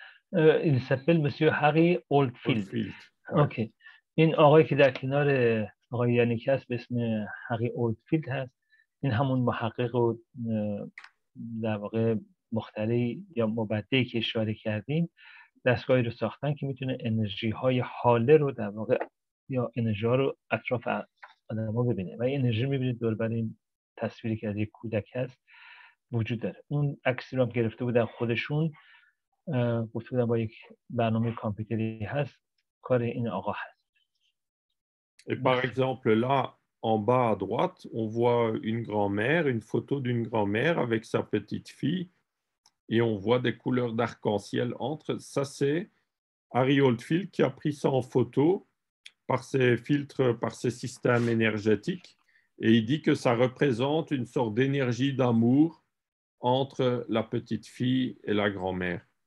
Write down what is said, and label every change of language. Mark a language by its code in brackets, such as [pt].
[fr] Il s'appelle monsieur Harry Oldfield. Ok. [fa] این آقایی که در کنار آقای یانیک هست به اسم هری اولدفیلد هست، این همون محقق و در واقع مخترع یا مبدعی که اشاره کردیم، دستگاهی رو ساختن که میتونه انرژی های حاله رو در واقع یا انرژی ها رو اطراف آدم ها ببینه و این انرژی میبینید دور بر این تصویری که از یک کودک هست وجود داره. اون عکسی رو هم گرفته بودن خودشون، گفته بودن با یک برنامه کامپیوتری هست کار این آقا هست. [fr] Et par exemple, là, en bas à droite, on voit une grand-mère, une photo d'une grand-mère avec sa petite fille, et on voit des couleurs d'arc-en-ciel entre. Ça, c'est Harry Oldfield qui a pris ça en photo par ses filtres, par ses systèmes énergétiques, et il dit que ça représente une sorte d'énergie d'amour entre la petite fille et la grand-mère.